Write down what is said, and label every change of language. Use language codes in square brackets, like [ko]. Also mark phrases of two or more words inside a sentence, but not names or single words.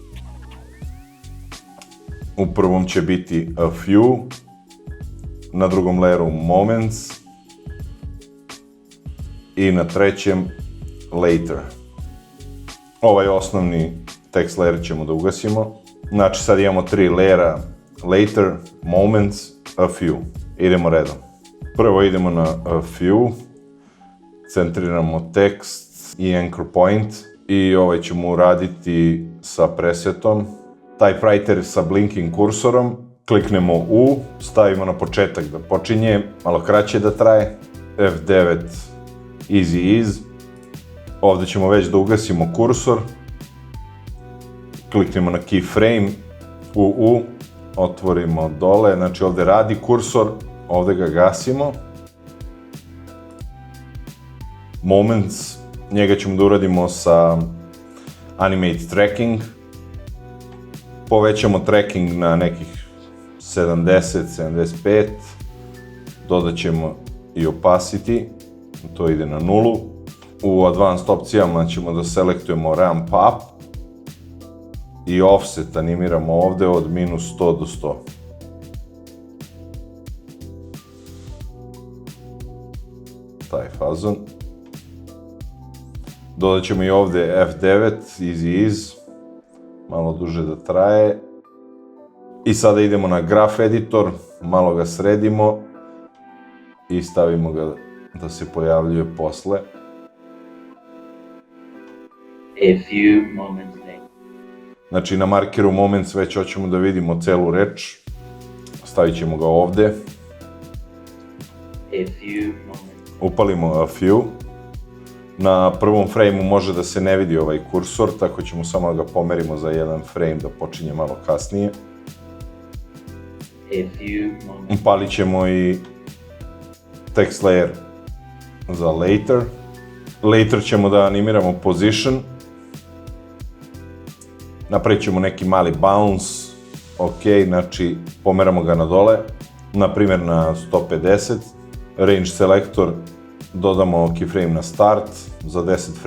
[sr] U prvom će biti [en] a few, [sr] na drugom layeru moments i na trećem later. Ovaj osnovni [en] text layer [sr] ćemo da ugasimo. Znači sad imamo 3 layera, [en] later, moments, a few. [sr] Idemo redom. Prvo idemo na [en] a few, [sr] centriramo tekst i [en] anchor point [sr] i ovaj ćemo uraditi sa presetom. Typewriter sa blinking kursorom, kliknemo U, stavimo na početak da počinje, malo kraće da traje, [en] F9 easy is, [sr] ovde ćemo već da ugasimo kursor, kliknemo na keyframe, U, otvorimo dole, znači ovde radi kursor, ovde ga gasimo. Moments, njega ćemo da uradimo sa [en] animate tracking, [sr] povećamo tracking na nekih 70-75, dodat ćemo i opacity, to ide na 0. U advanced opcijama ćemo da selektujemo [en] ramp up [sr] i offset animiramo ovde od -100 do 100. Taj fazon. [en] Dodat ćemo i ovde F9, easy is, [sr] malo duže da traje. I sada idemo na [en] graph editor, [sr] malo ga sredimo i stavimo ga da se pojavljuje posle. [en] A few moments later. [sr] Znači na markeru moments već hoćemo da vidimo celu reč. Stavit ćemo ga ovde. [en] A few moments. [sr] Upalimo [en] a few. [sr] Na prvom frame-u može da se ne vidi ovaj kursor, tako ćemo samo da ga pomerimo za jedan frame da počinje malo kasnije. [en] A few moments. [sr] Upalit ćemo i [en] text layer [sr] za later. Later ćemo da animiramo position. Napravit ćemo neki mali bounce. Ok, znači pomeramo ga na dole. Naprimjer na 150. [en] Range selector. [sr] Dodamo keyframe na start.